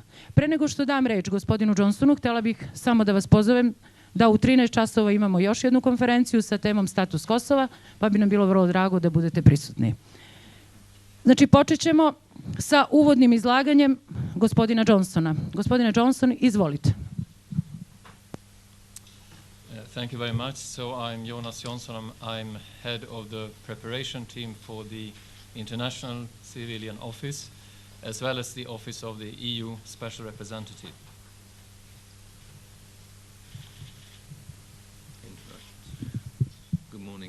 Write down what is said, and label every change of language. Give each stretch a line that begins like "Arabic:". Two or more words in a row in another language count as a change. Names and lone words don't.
Serbian: Pre nego što dam reč gospodinu Johnsonu, htjela bih samo da vas pozovem da u 13 časova imamo još jednu konferenciju sa temom Status Kosova, pa bi nam bilo vrlo drago da budete prisutni. Znači, počet ćemo sa uvodnim izlaganjem gospodina Johnsona. Gospodine Johnson, izvolite.
English: Thank you very much. So I'm Jonas Johnson. I'm head of the preparation team for the International Civilian Office, as well as the Office of the EU Special Representative. Good morning.